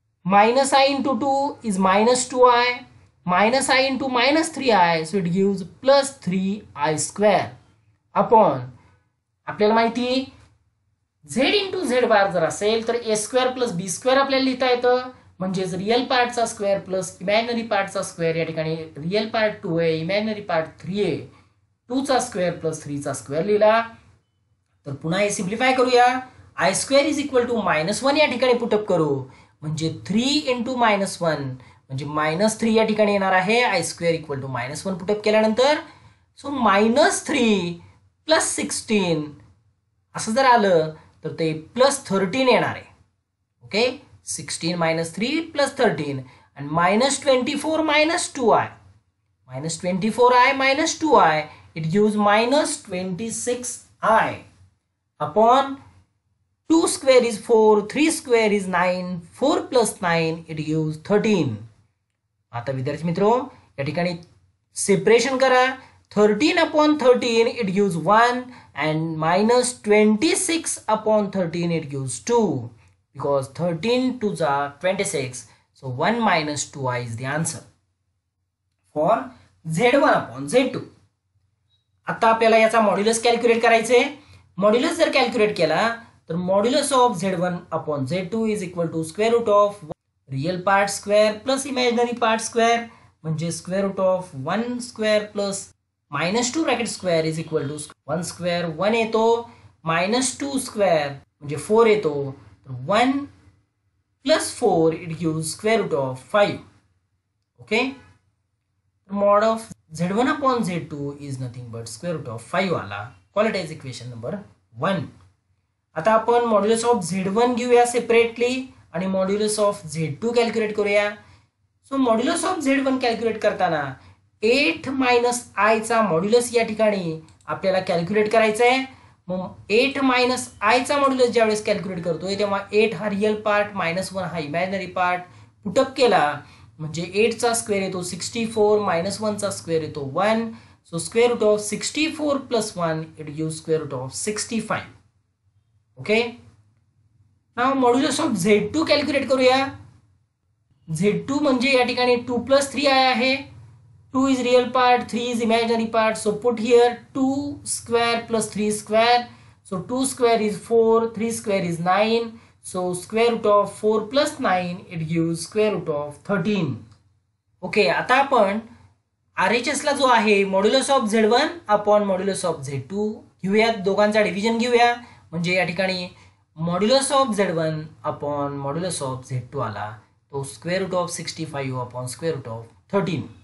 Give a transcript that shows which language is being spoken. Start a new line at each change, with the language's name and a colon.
English: minus I into 2 is minus 2i, minus I into minus 3i, so it gives plus 3i square upon,
Marathi: आपल्याला माहिती z into z बार जर असेल तर a square plus b square आपल्याला लिहिता येतं, म्हणजेच real पार्टचा square plus imaginary पार्टचा square. या ठिकाणी रिअल पार्ट 2 आहे, इमॅजिनरी पार्ट 3 आहे. 2 चा स्क्वेअर प्लस 3 चा स्क्वेअर लिहिला. तर पुन्हा हे सिम्प्लिफाय करूया. I square is equal to -1 या ठिकाणी पुटअप करू, म्हणजे 3 इंटू -1 म्हणजे -3 या ठिकाणी येणार आहे. I square equal to -1 put up केल्यानंतर सो -3 प्लस 16 असं जर आलं तर ते प्लस 13 येणार आहे.
English: Okay, 16 - 3 plus 13 आणि -24 - 2i, -24i - 2i, it gives -26i upon 2 square is 4, 3 square is 9, 4 plus 9 it gives 13.
Marathi: आता विद्यार्थी मित्रो या ठिकाणी सेपरेशन करा.
English: 13 upon 13 it gives 1 and -26 upon 13 it gives 2 because 13 2s are 26, so 1 minus 2i is the answer for z1 upon z2.
Marathi: आता आपल्याला याचा modulus calculate करायचे. मॉड्युलस जर कॅल्क्युलेट केला तर modulus of z1
English: upon z2 is equal to square root of
Marathi: real part square plus imaginary part square, म्हणजे square route of 1 square plus -2 bracket square is equal to 1 square 1 येतो, -2 square म्हणजे 4 येतो, 1 plus 4 it gives square route of 5. Okay, mod of z1 upon z2 is nothing but square route of 5 आला.
English: Quadratic equation number 1.
Marathi: आता आपण modulus of z1 घेऊया separately आणि modulus of z2 calculate करूया. So modulus of z1 calculate करताना 8 minus I चा modulus या ठिकाणी आपल्याला कॅल्क्युलेट करायचा आहे. मग 8 मायनस आय चा मॉड्युलस ज्यावेळेस कॅल्क्युलेट करतोय तेव्हा 8 हा रिअल पार्ट -1 हा इमॅजिनरी पार्ट पुटअप केला म्हणजे 8 चा स्क्वेअर येतो 64, -1 चा स्क्वेअर येतो 1, so square route of 64 plus 1 it gives square route of 65. Okay, now modulus of z2 calculate करूया. z2 म्हणजे या ठिकाणी 2 प्लस 3i आहे.
English: 2 is real part, 3 is imaginary part, so put here 2 square plus 3 square, so 2 square is 4, 3 square is 9, so square root of 4 plus 9 it gives square root of 13.
Marathi: Okay, आता आपण RHS ला जो आहे modulus of z1 upon modulus of z2 घेऊया, दोघांचा division घेऊया, म्हणजे या ठिकाणी modulus of z1 upon modulus of z2 आला तो square route of 65 upon square route of 13.